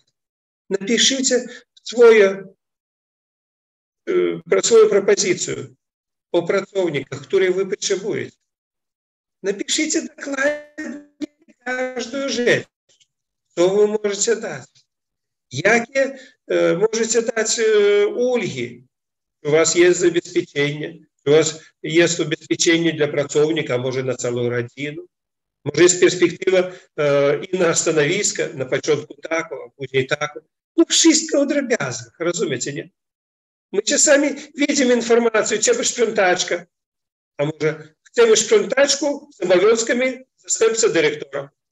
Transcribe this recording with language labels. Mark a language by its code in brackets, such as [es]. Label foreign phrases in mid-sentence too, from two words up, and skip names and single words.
[pl] Napiszcie swoją propozycję o pracownikach, które wy potrzebujecie. Napiszcie dokładnie każdą rzecz, co wy możecie dać. Jakie możecie dać ulgi? [ru] У вас есть забезпечение, у вас есть обеспечение для pracownika, [pl] a może na całą rodzinę. Może jest perspektywa i na stanowisko, na początku tako, a później tako. No wszystko o drobiazgach, rozumiecie, nie? My czasami widzimy informację, trzeba sprzątaczka, a może chcemy sprzątaczku z obowiązkami Następca dyrektora.